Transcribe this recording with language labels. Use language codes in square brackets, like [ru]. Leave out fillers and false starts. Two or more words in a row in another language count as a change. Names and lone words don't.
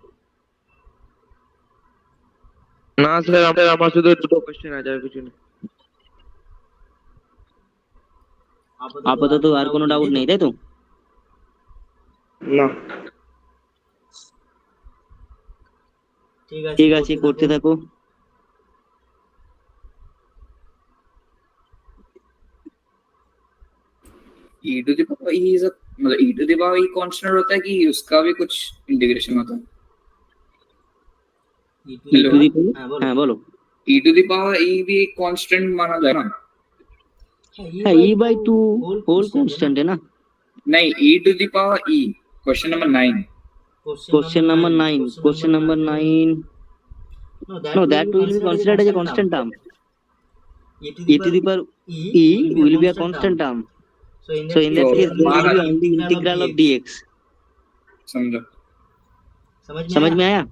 [bn] না স্যার, আমার শুধু দুটো কোশ্চেন আছে, আর কিছু না। আপাতত আর কোনো ডাউট নেই, তাই তো? না। ঠিক আছে, করতে থাকো। [en] e to the power e is a [hi] मतलब [en] e to the power e [hi] कांस्टेंट होता है कि उसका भी कुछ इंटीग्रेशन होता है? [bn] হ্যাঁ বলো। [en] e to the power e [hi] भी एक कांस्टेंट माना जाए ना? [en] হ্যাঁ, e by 2 whole constant [hi] है ना? नहीं, [en] e to the power e, question number 9. Question number 9. No, that will be considered as a constant term. e to the power e will be a constant term. So in that case, this will be on the integral of dx. [hi] समझो? समझ में आया?